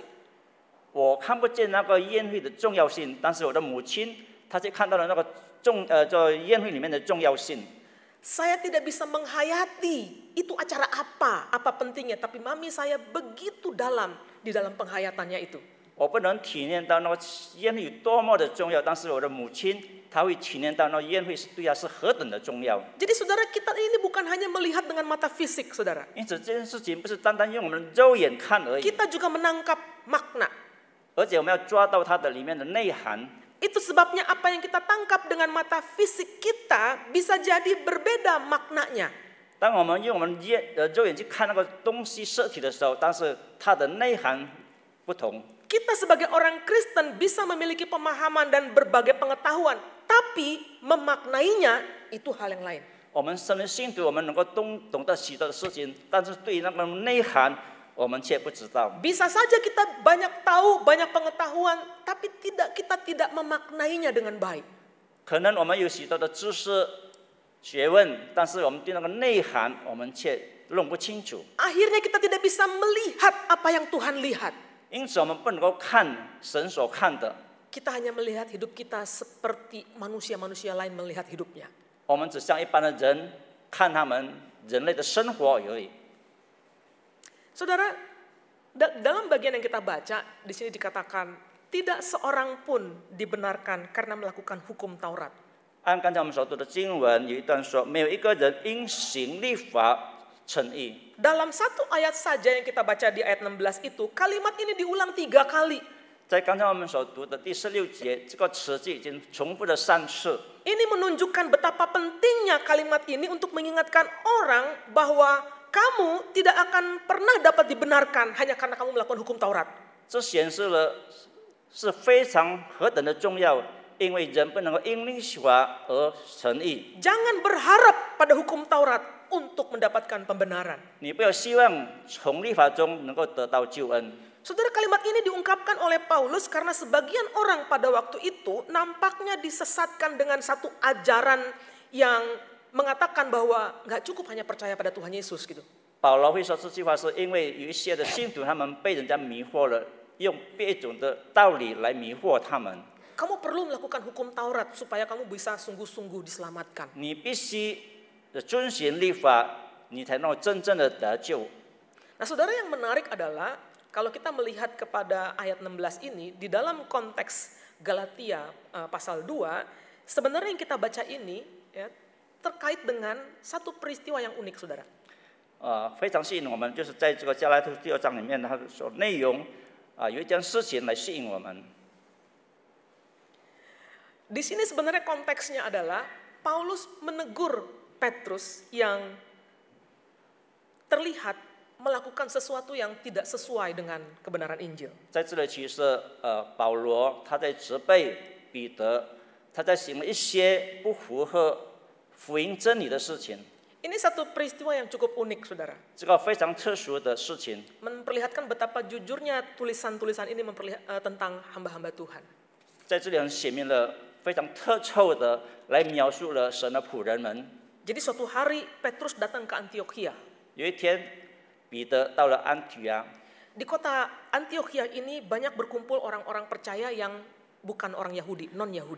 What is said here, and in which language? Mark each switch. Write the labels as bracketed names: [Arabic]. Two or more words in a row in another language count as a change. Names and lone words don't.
[Chinese] 我看不见那个宴会的重要性，但是我的母亲她却看到了那个在宴会里面的重要性。 [Indonesian] Saya tidak bisa menghayati itu acara apa pentingnya, tapi mami saya begitu dalam di dalam penghayatannya itu. [Chinese] 我不能体验到那个宴会有多么的重要，但是我的母亲她会体验到那宴会是对她是何等的重要。 [Indonesian] Jadi saudara, kita ini bukan hanya melihat dengan mata fisik, saudara. [Chinese] 因此这件事情不是单单用我们的肉眼看而已， [Indonesian] Kita juga menangkap makna. [Chinese] 而且我们要抓到它的里面的内涵。 [Indonesian] Itu sebabnya apa yang kita tangkap dengan mata fisik kita bisa jadi berbeda maknanya. [Chinese] 当我们用我们肉眼去看那个东西实体的时候，但是它的内涵不同。 [Indonesian] Kita sebagai orang Kristen bisa memiliki pemahaman dan berbagai pengetahuan, tapi memaknainya itu hal yang lain. [Chinese] 我们身为信徒，我们能够懂得许多的事情，但是对于那个内涵，我们却不知道。 [Indonesian] Bisa saja kita banyak tahu, banyak pengetahuan, tapi kita tidak memaknainya dengan baik. [Chinese] 可能我们有许多的知识、学问，但是我们对那个内涵，我们却弄不清楚。 [Indonesian] Akhirnya kita tidak bisa melihat apa yang Tuhan lihat. [Chinese] 因此，我们不能够看神所看的， [Indonesian] Kita hanya melihat hidup kita seperti manusia-manusia lain melihat hidupnya. [Chinese] 我们只像一般的人看他们人类的生活而已。 [Indonesian] Saudara, dalam bagian yang kita baca, di sini dikatakan, tidak seorang pun dibenarkan karena melakukan hukum Taurat. [Chinese] 按刚才我们所读的经文，有一段说，没有一个人因行律法称义。 [Indonesian] Dalam satu ayat saja yang kita baca di ayat 16 itu, kalimat ini diulang 3 kali. [Chinese] 在刚才我们所读的第16节，这个词句已经重复了3次。 [Indonesian] Ini menunjukkan betapa pentingnya kalimat ini untuk mengingatkan orang bahwa kamu tidak akan pernah dapat dibenarkan hanya karena kamu melakukan hukum Taurat. [Chinese] 这显示了是非常何等的重要，因为人不能够因律法而成义。 [Indonesian] Jangan berharap pada hukum Taurat untuk mendapatkan pembenaran. [Chinese] 你不要希望从律法中能够得到救恩。 [Indonesian] Saudara, kalimat ini diungkapkan oleh Paulus karena sebagian orang pada waktu itu nampaknya disesatkan dengan satu ajaran yang mengatakan bahwa nggak cukup hanya percaya pada Tuhan Yesus gitu. [Chinese] 保罗会说这句话，是因为有一些的信徒他们被人家迷惑了，用别种的道理来迷惑他们。 [Indonesian] Kamu perlu melakukan hukum Taurat supaya kamu bisa sungguh-sungguh diselamatkan. [Chinese] 你必须遵循律法，你才能够真正的得救。 [Indonesian] Nah, saudara, yang menarik adalah kalau kita melihat kepada ayat 16 ini di dalam konteks Galatia pasal 2, sebenarnya yang kita baca ini ya, terkait dengan satu peristiwa yang unik, saudara. [Chinese] 非常吸引我们，就是在这个加拉太第2章里面，它所内容有一件事情来吸引我们。 [Indonesian] Di sini sebenarnya konteksnya adalah Paulus menegur Petrus yang terlihat melakukan sesuatu yang tidak sesuai dengan kebenaran Injil. [Chinese] 在这里，其实保罗他在责备彼得，他在行了一些不符合福音真理的事情。 [Indonesian] Ini satu peristiwa yang cukup unik, saudara. [Chinese] 这个非常特殊的事情， [Indonesian] Memperlihatkan betapa jujurnya tulisan-tulisan ini tentang hamba-hamba Tuhan. [Chinese] 在这里很显明了非常特臭的来描述了神的仆人们。 [Indonesian] Jadi suatu hari Petrus datang ke Antiokhia. [Chinese] 有一天，彼得到了安提阿， [Indonesian] Di kota Antiokhia ini banyak berkumpul orang-orang percaya yang bukan orang Yahudi, non-Yahudi.